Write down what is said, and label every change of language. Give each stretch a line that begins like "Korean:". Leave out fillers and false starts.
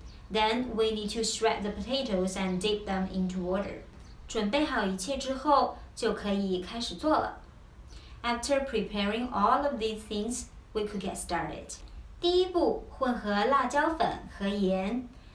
English: Then we need to shred the potatoes and dip them into water.
Chinese: 准备好一切之后，就可以开始做了。
English: After preparing all of these things, we could get started.
Chinese: 第一步，混合辣椒粉和盐。